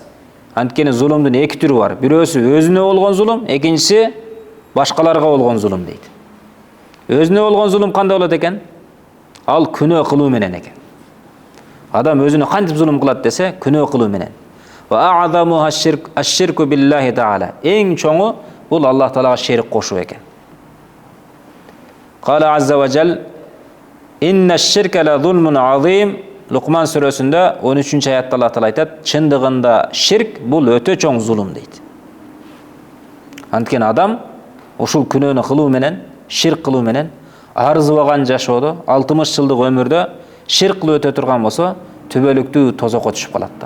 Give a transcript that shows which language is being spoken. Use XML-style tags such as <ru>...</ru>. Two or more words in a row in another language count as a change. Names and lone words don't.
<ky>Анткени зулумдун эки түрү бар. Бирөөсү өзүнө болгон зулум, экинчиси башкаларга болгон зулум дейт. Өзүнө болгон зулум кандай болот экен? Ал күнөө кылуу менен экен. Адам өзүнө кантип зулум кылат десе, күнөө кылуу менен.</ky> <ar>وأعظم الشرك بالله تعالى.</ar> <ky>Эң чоңу бул Аллах Таалага шерик кошуу экен.</ky> <ar>قال عز وجل إن الشرك لظلم عظيم."</ar> <ky>Лукман сүрөсүндө 13-аятта Аллах Таала айтат, чындыгында ширк бул өтө чоң зулум дейт. Анткени адам ушул күнөөнү кылуу менен, ширк кылуу менен арзыбаган жашоодо, 60 жылдык өмүрдө ширк кылып өтө турган болсо, түбөлүктүү тозокко түшүп калат да.</ky>